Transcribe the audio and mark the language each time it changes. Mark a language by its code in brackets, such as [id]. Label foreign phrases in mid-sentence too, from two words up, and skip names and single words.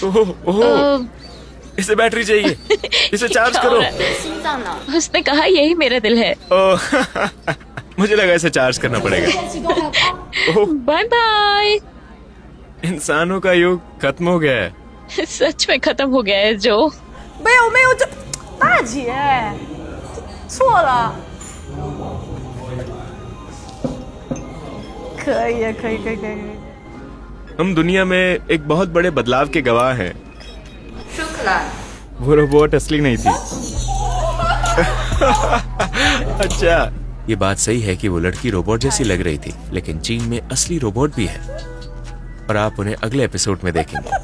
[hi] इसे बैटरी चाहिए, इसे चार्ज करो। उसने कहा यही मेरा दिल है। मुझे लगा इसे चार्ज करना पड़ेगा। [en] bye bye. [hi] इंसानों का युग खत्म हो गया है। सच में खत्म हो गया है जो। [zh] 没有没有，这大姐错了。可以可以可以可以。 [hi] हम दुनिया में एक बहुत बड़े बदलाव के गवाह हैं। शुक्ला। वो रोबोट असली नहीं थी। अच्छा, ये बात सही है कि वो लड़की रोबोट जैसी लग रही थी, लेकिन चीन में असली रोबोट भी है और आप उन्हें अगले एपिसोड में देखेंगे।